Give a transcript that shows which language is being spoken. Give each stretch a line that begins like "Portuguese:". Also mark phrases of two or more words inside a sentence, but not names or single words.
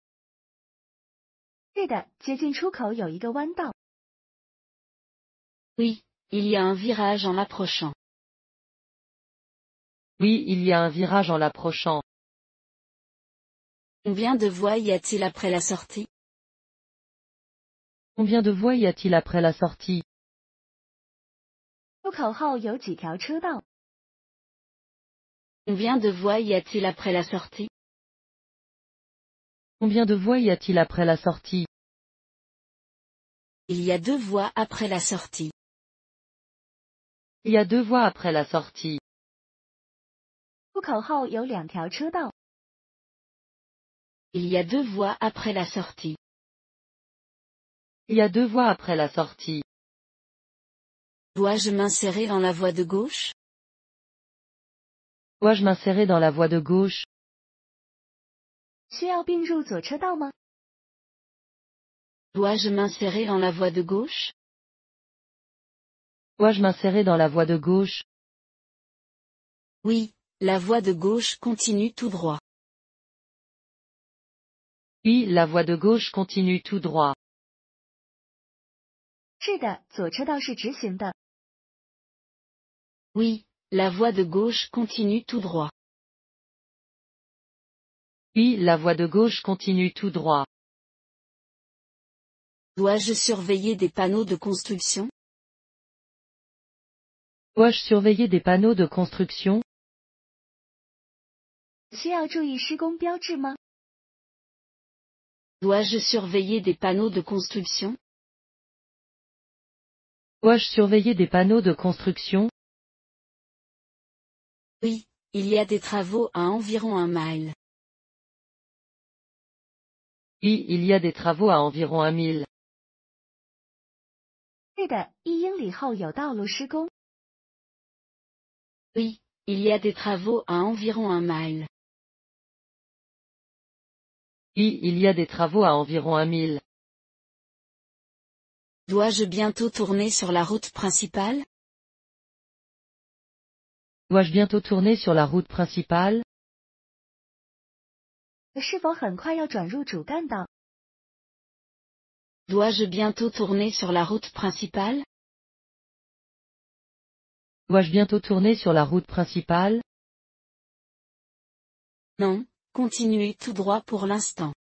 Chinese: 是的，接近出口有一个弯道。
French: Oui, il y a un virage en approchant. Oui, il y a un virage en l'approchant. Combien de voies y a-t-il après la sortie? Combien de voies y a-t-il après la sortie?
Chinese: 出口后有几条车道？
French: Combien de voies y a-t-il après la sortie? Combien de voies y a-t-il après la sortie? Il y a 2 voies après la sortie. Il y a 2 voies après la sortie.
Chinese: 出口后有2条车道。
French: Il y a 2 voies après la sortie. Il y a 2 voies après la sortie. Dois-je m'insérer dans la voie de gauche? Dois-je m'insérer dans la voie de gauche?
Chinese: 需要并入左车道吗？
French: Dois-je m'insérer dans la voie de gauche? Dois-je m'insérer dans la voie de gauche? Oui, la voie de gauche continue tout droit. Oui, la voie de gauche continue tout droit.
Chinese: 是的，左车道是直行的。
French: Oui, la voie de gauche continue tout droit. Oui, la voie de gauche continue tout droit. Dois-je surveiller des panneaux de construction? Dois-je surveiller des panneaux de construction?
Chinese: 需要注意施工标志吗？
French: Dois-je surveiller des panneaux de construction? Dois-je surveiller des panneaux de construction? Oui, il y a des travaux à environ 1 mile. Oui, il y a des travaux à environ 1 mille.
Chinese: 是的，1英里后有道路施工。
French: Oui, il y a des travaux à environ 1 mile. Oui, il y a des travaux à environ 1 mille. Dois-je bientôt tourner sur la route principale? Dois-je bientôt tourner sur la route principale?
Chinese: 是否很快要转入主干道？
French: Dois-je bientôt tourner sur la route principale? Dois-je bientôt tourner sur la route principale? Non, continuez tout droit pour l'instant.